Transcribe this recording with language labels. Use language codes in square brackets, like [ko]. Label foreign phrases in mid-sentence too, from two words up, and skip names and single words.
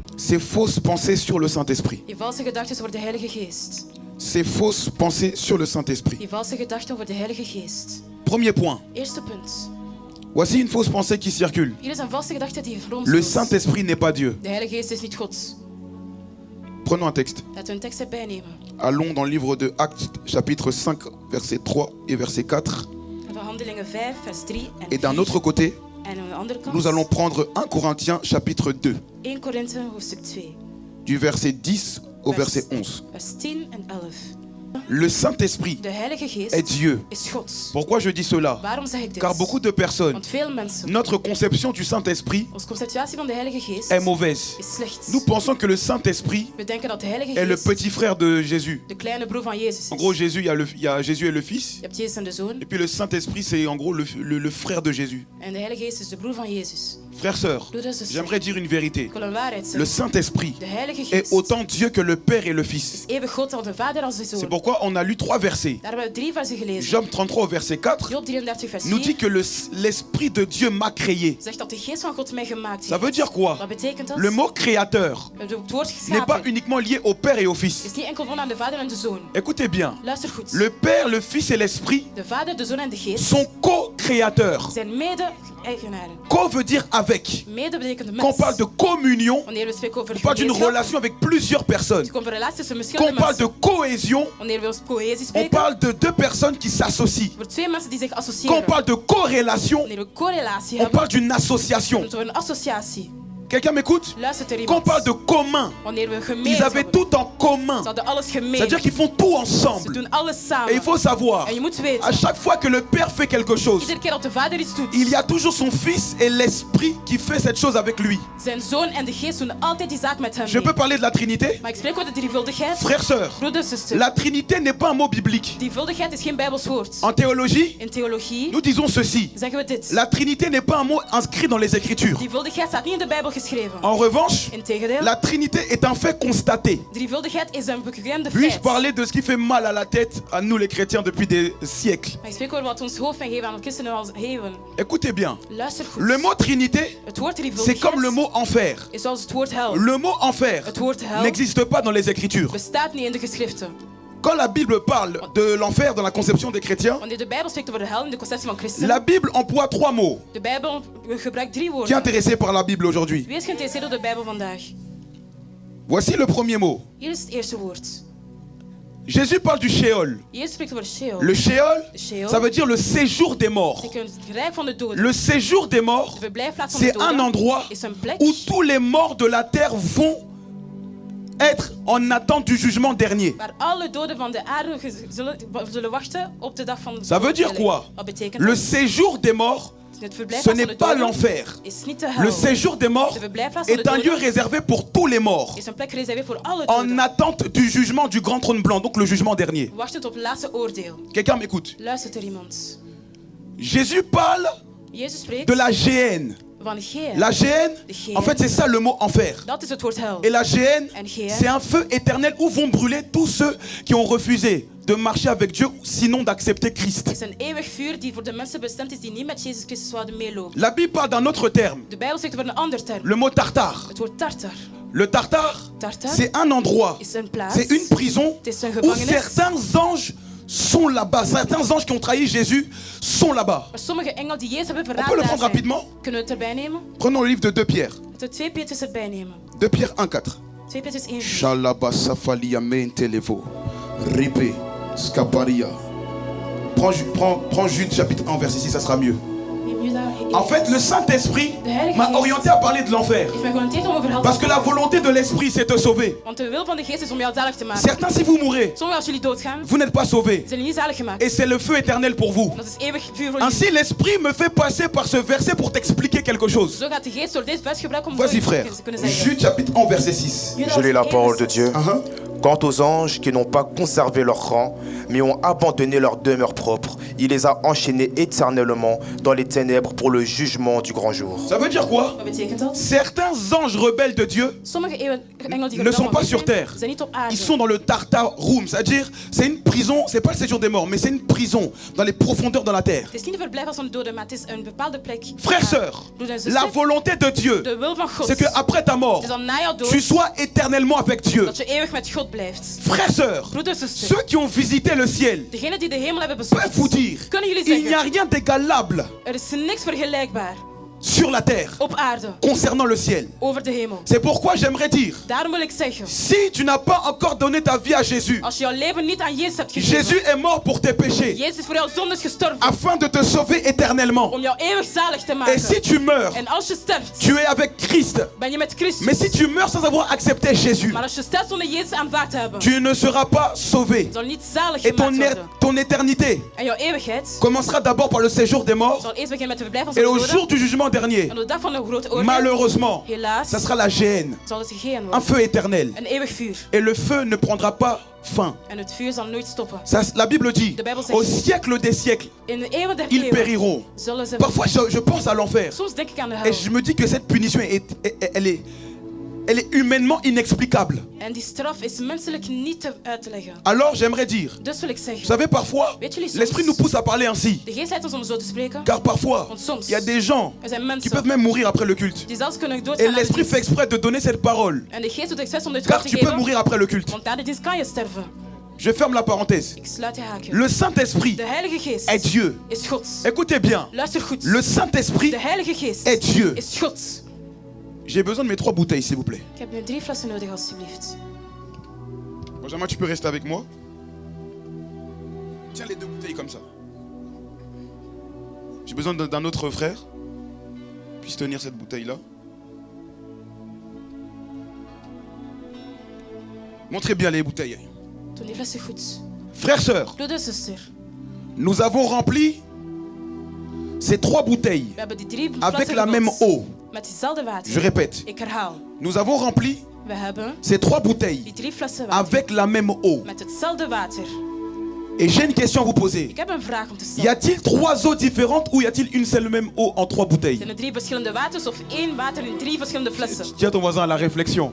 [fr] Ces fausses pensées sur le Saint-Esprit. [nl] Die valse gedachten over de Heilige Geest. [fr] Ces fausses pensées sur le Saint-Esprit. [nl] Die valse gedachten over de Heilige Geest. [fr] Premier point. [nl] Eerste punt. [fr] Voici une fausse pensée qui circule. [nl] Hier is een valse gedachte die [fr] Le [nl] rondsloopt. [fr] Saint-Esprit n'est pas Dieu. [nl] De Heilige Geest is niet God. [fr] Prenons un texte. [nl] Laten we een tekst erbij nemen. [fr] Allons dans le livre de Actes, chapitre 5, verset 3 et verset 4. [nl] En van Handelingen 5, vers 3 en 4. [fr] Et d'un autre côté, [nl] En aan de andere kant, [fr] nous allons prendre 1 Corinthiens, chapitre 2, [nl] 1 Korinthe, hoofdstuk 2. [fr] du verset 10 au verset 11. [nl] Vers 10 en 11. [fr] Le Saint-Esprit [nl] De Heilige Geest [fr] est Dieu. [nl] is God. [fr] Pourquoi je dis cela? [nl] Waarom zeg ik dit? [fr] Car beaucoup de personnes, [nl] Want veel mensen, [fr] notre conception du Saint-Esprit [nl] onze conceptuatie van de Heilige Geest [fr] est mauvaise. [nl] is slecht. [fr] Nous pensons que le Saint-Esprit [nl] We denken dat de Heilige [fr] est le [nl] Geest [fr] petit frère de Jésus. [nl] de kleine broer van Jezus is. [fr] En gros, Jésus, il y a Jésus et le Fils. [nl] Je hebt Jezus en de Zoon. [fr] Et puis le Saint-Esprit, c'est en gros le frère de Jésus. [nl] En de Heilige Geest is de broer van Jezus. [fr] Frères, sœurs, [nl] Broeders en zusters, [fr] j'aimerais dire une vérité. [nl] ik wil een waarheid [fr] Le [nl] zeggen. [fr] Saint-Esprit [nl] De Heilige [fr] est [nl] Geest [fr] autant Dieu que le Père et le Fils. [nl] is even God als de Vader als de [fr] C'est [nl] Zoon. [fr] pourquoi on a lu 3 versets. [nl] Daar hebben we 3 versen gelezen. [fr] Job 33 au verset 4 [nl] Job 33 vers [fr] nous [nl] 4 [fr] dit que l'Esprit de Dieu m'a créé. [nl] zegt dat de Geest van God mij gemaakt [fr] Ça [nl] heeft. [fr] veut dire quoi? [nl] Wat betekent dat? [fr] Le mot créateur [nl] Het woord [fr] n'est pas [nl] geschapen [fr] uniquement lié au Père et au Fils. [nl] is niet enkel verbonden aan de Vader en de Zoon. [fr] Écoutez bien, [nl] Luister goed. [fr] le Père, le Fils et l'Esprit [nl] De Vader, de Zoon en de Geest [fr] sont co-créateurs. [nl] zijn mede-eigenaren. [fr] Co veut dire avec. [nl] Mede betekent de [fr] Quand on [nl] mens. [fr] parle de communion, [nl] Wanneer we spreken over [fr] on parle d'une [nl] gemeenschap, [fr] relation avec plusieurs personnes. [nl] het komt over relaties tussen [fr] Quand on [nl] verschillende [fr] parle de [nl] mensen. [fr] cohésion, [nl] Wanneer we over cohesie [fr] on [nl] spreken, [fr] parle de 2 personnes qui s'associent. [nl] over 2 mensen die zich [fr] Quand on [nl] associëren. [fr] parle de corrélation, [nl] Wanneer we correlatie [fr] on [nl] hebben, [fr] parle d'une association. [nl] dan hebben we een associatie. [fr] Quelqu'un m'écoute? [nl] Luistert er [fr] Quand on [nl] iemand? [fr] parle de commun, [nl] Wanneer we gemeen [fr] ils avaient [nl] hebben, [fr] tout en commun. [nl] ze hadden alles gemeen. [fr] C'est-à-dire qu'ils font tout [nl] Ze [fr] ensemble. [nl] doen alles [fr] Et [nl] samen. [fr] il faut savoir, [nl] En je moet [fr] à [nl] weten, [fr] chaque fois que le Père fait quelque chose, [nl] iedere keer dat de Vader iets doet, [fr] il y a toujours son Fils et l'Esprit qui fait cette chose avec lui. [nl] zijn Zoon en de Geest doen altijd die zaak met hem [fr] Je peux [nl] mee. [fr] parler de la Trinité? [nl] Maar ik spreek over de drievuldigheid. [fr] Frères, sœurs, [nl] Broeders, zusters, [fr] la Trinité n'est pas un mot biblique. [nl] drievuldigheid is geen Bijbels woord. [fr] En théologie, [nl] In theologie [fr] nous disons ceci. [nl] zeggen we dit. [fr] La Trinité n'est pas un mot inscrit dans les Écritures. [nl] Drievuldigheid staat niet in de Bijbel geschreven. [fr] En revanche, [nl] Integendeel, [fr] la Trinité est un fait constaté. [nl] drievuldigheid is een bekende [fr] Puis-je [nl] feit. [fr] parler de ce qui fait mal à la tête à nous les chrétiens depuis des siècles? [nl] Maar ik spreek over wat ons hoofd geven aan de christenen als heven. [fr] Écoutez bien, [nl] Luister goed. [fr] le mot Trinité, [nl] Het woord [fr] c'est comme le [nl] drievuldigheid [fr] mot enfer. [nl] is zoals het woord hel. [fr] Le mot enfer [nl] Het woord hel [fr] n'existe pas dans les Écritures. [nl] bestaat niet in de geschriften. [fr] Quand la Bible parle de l'enfer dans la conception des chrétiens, [nl] Wanneer de Bijbel spreekt over de hel in de conceptie van christenen, [fr] la Bible emploie 3 mots. [nl] de Bijbel gebruikt 3 [fr] Qui est [nl] woorden. [fr] intéressé par la Bible aujourd'hui? [nl] Wie is geïnteresseerd door de Bijbel vandaag? [fr] Voici le premier mot. [nl] Hier is het eerste woord. [fr] Jésus parle du Sheol. [nl] Jezus spreekt over Sheol. [fr] Le Sheol, [nl] De Sheol [fr] ça veut dire le séjour des morts. [nl] betekent het rijk van de doden. [fr] Le séjour des morts, [nl] De verblijfplaats van de [fr] c'est un [nl] doden [fr] endroit [nl] is een plek [fr] où tous les morts de la terre vont être en attente du jugement dernier. [nl] waar alle doden van de aarde zullen wachten op de dag van de [fr] Ça veut dire quoi? [nl] Wat betekent [fr] Le [nl] dat? [fr] séjour des morts, [nl] Het [fr] ce [nl] verblijfplaats van [fr] n'est [nl] de [fr] pas [nl] doden [fr] l'enfer. [nl] is niet de hel. [fr] Le séjour des morts [nl] De verblijfplaats van de [fr] est un lieu [nl] doden [fr] réservé pour tous les morts, [nl] is een plek gereserveerd voor alle [fr] en [nl] doden. [fr] attente du jugement du grand trône blanc, donc le jugement dernier. [nl] Wachtend op het laatste oordeel. [fr] Quelqu'un m'écoute? [nl] Luistert er iemand? [fr] Jésus parle [nl] Jezus spreekt [fr] de la géhenne. [nl] van Geel. [fr] La géhenne, en fait, c'est ça le mot enfer. [nl] Dat is het woord hel. [fr] Et la géhenne, [nl] En géhenne, [fr] c'est un feu éternel où vont brûler tous ceux qui ont refusé de marcher avec Dieu, sinon d'accepter Christ. [nl] is een eeuwig vuur die voor de mensen bestemd is die niet met Jezus Christus zouden meelopen. [fr] La Bible parle d'un autre terme, [nl] De Bijbel spreekt over een ander term. [fr] le mot tartare. [nl] Het woord tartar. [fr] Le tartare, [nl] Tartar [fr] c'est un endroit, [nl] is een plaats. [fr] c'est une prison [nl] Het is een [fr] où [nl] gevangenis. [fr] certains anges sont là-bas. Certains anges qui ont trahi Jésus sont là-bas. [nl] Maar sommige engelen die Jezus hebben [fr] On peut [nl] verraden [fr] le [nl] daar [fr] prendre [nl] zijn. [fr] rapidement. [nl] Kunnen we het erbij nemen? [fr] Prenons le livre de 2 Pierre. [nl] Laten we 2 Petrus erbij nemen. [fr] 2 Pierre 1,4. [nl] 2 Petrus 1. Shalaba safalia mentelevo. Ripe scaparia. [fr] Prends Jude chapitre 1 verset 6, ça sera mieux. [nl] Neem Juda 1. [fr] En fait, le Saint-Esprit [nl] De Heilige [fr] m'a [nl] Geest [fr] orienté à parler de l'enfer. [nl] heeft mij georiënteerd om over hel te [fr] Parce que la volonté de l'Esprit, c'est de te sauver. [nl] Want de wil van de geest is om jou zalig te maken. [fr] Certains, si vous mourrez, [nl] Sommigen als jullie doodgaan, [fr] vous n'êtes pas sauvés. [nl] zijn jullie niet zalig gemaakt. [fr] Et c'est le feu éternel pour vous. [nl] Dat is eeuwig vuur voor jullie. [fr] Ainsi, l'Esprit me fait passer par ce verset pour t'expliquer quelque chose. [nl] Zo gaat de geest door dit vers gebruiken om [fr] Vas-y, [nl] voor [fr] frère. [nl] te kunnen zeggen. [fr] Jude chapitre 1, verset 6. [nl] Juda [fr] Je lis la [nl] 1 [fr] parole de [nl] vers [fr] Dieu. Quant aux anges qui n'ont pas conservé leur rang, mais ont abandonné leur demeure propre, il les a enchaînés éternellement dans les ténèbres pour le jugement du grand jour. Ça veut dire quoi? [nl] Wat betekent dat? [fr] Certains anges rebelles de Dieu [nl] Sommige engelen die [fr] ne sont pas [nl] rebellen [fr] sur terre. [nl] zijn niet op aarde. [fr] Ils sont dans le Tartar Room, c'est-à-dire c'est une prison, c'est pas le séjour des morts, mais c'est une prison dans les profondeurs de la terre. [nl] Het is niet een verblijf van de doden, maar het is een bepaalde plek. [fr] Frères, sœurs, [nl] Broeders en [fr] la [nl] zussen, [fr] volonté de Dieu, [nl] de wil van God [fr] c'est que après ta mort, [nl] is dat na jouw dood [fr] tu sois éternellement avec Dieu. [nl] dat je eeuwig met God blijft. [fr] Frères, sœurs, [nl] Broeders en zussen, [fr] ceux qui ont visité le ciel [nl] degenen die de hemel hebben [fr] peuvent vous [nl] bezocht, [fr] dire, [nl] kunnen jullie [fr] il n'y a [nl] zeggen, [fr] rien d'égalable [nl] er is niks vergelijkbaar [fr] sur la terre [nl] op aarde [fr] concernant le ciel. [nl] over de hemel. [fr] C'est pourquoi j'aimerais dire, [nl] Daarom wil ik zeggen, [fr] si tu n'as pas encore donné ta vie à Jésus, [nl] als je jouw leven niet aan Jezus hebt gegeven, [fr] Jésus est mort pour tes péchés, [nl] Jezus is voor jouw zondes gestorven, [fr] afin de te sauver éternellement. [nl] om jou eeuwig zalig te [fr] Et [nl] maken. [fr] si tu meurs, [nl] En als je sterft, [fr] tu es avec Christ. [nl] ben je met Christus. [fr] Mais si tu meurs sans avoir accepté Jésus, [nl] Maar als je sterft zonder Jezus aanvaard te hebben, [fr] tu ne seras pas sauvé. [nl] zal niet zalig [fr] Et [nl] gemaakt worden. [fr] ton éternité [nl] En jouw eeuwigheid [fr] commencera d'abord par le séjour des morts. [nl] zal eerst beginnen met de verblijf van [fr] Et [nl] zijn [fr] au [nl] doden. [fr] jour du jugement dernier, [nl] En op de dag van de grote oordeel, [fr] malheureusement, [nl] helaas, [fr] ça sera la géhenne, [nl] zal het gegeven [fr] un [nl] worden. [fr] feu éternel. [nl] Een eeuwig vuur. [fr] Et le feu ne prendra pas fin. [nl] En het vuur zal nooit stoppen. [fr] Ça, la Bible dit, [nl] De Bijbel zegt, [fr] au siècle des siècles, [nl] in de eeuwen der [fr] ils [nl] eeuwen [fr] périront. [nl] zullen ze... [fr] Parfois, je pense à l'enfer. [nl] Soms denk ik aan de [fr] Et [nl] hel. [fr] je me dis que cette punition, elle est humainement inexplicable. [nl] En die straf is menselijk niet uit te leggen. [fr] Alors, j'aimerais dire, [nl] Dus wil ik [fr] vous [nl] zeggen, [fr] savez, parfois, [nl] weet jullie [fr] l'esprit nous [nl] soms, [fr] pousse à parler ainsi. [nl] de geest leidt ons om zo te spreken. [fr] Car parfois, [nl] Want soms, [fr] il y a des gens [nl] er zijn [fr] qui peuvent [nl] mensen [fr] même mourir après le culte. [nl] die zelfs kunnen [fr] Et [nl] doodgaan na de [fr] l'esprit fait [nl] dienst. [fr] exprès de donner cette parole. [nl] En de geest doet expres om dit [fr] Car [nl] woord te [fr] tu peux [nl] geven. [fr] mourir après le culte. [nl] Want na de dienst kan je sterven. [fr] Je ferme la parenthèse. [nl] Ik sluit de haakje. [fr] Le Saint-Esprit [nl] De Heilige Geest [fr] est Dieu. [nl] is God. [fr] Écoutez bien. [nl] Luister goed. [fr] Le Saint-Esprit [nl] De Heilige Geest [fr] est Dieu. [nl] is God. [fr] J'ai besoin de mes 3 bouteilles, s'il vous plaît. [nl] Ik heb nu 3 flessen nodig, alstublieft. [fr] Benjamin, tu peux rester avec moi? Tiens les 2 bouteilles comme ça. J'ai besoin d'un autre frère. Puisse tenir cette bouteille-là. Montrez bien les bouteilles. [nl] Doe die flessen goed. [fr] Frères, sœurs, [nl] Broeder, zuster. [fr] nous avons rempli ces 3 bouteilles [nl] We hebben die 3 [fr] avec [nl] flessen [fr] la même [nl] gevuld [fr] eau. [nl] met diezelfde water. [fr] Je répète. [nl] Ik herhaal. [fr] Nous avons rempli [nl] We hebben [fr] ces 3 bouteilles [nl] die 3 flessen water [fr] avec la même eau. [nl] met hetzelfde water. [fr] Et j'ai une question à vous poser. [nl] Ik heb een vraag om te [fr] Y [nl] stellen. [fr] a-t-il 3 eaux différentes ou y a-t-il une seule même eau en 3 bouteilles? [nl] Zijn er 3 verschillende waters of 1 water in 3 verschillende flessen? [fr] Tiens ton voisin à la réflexion.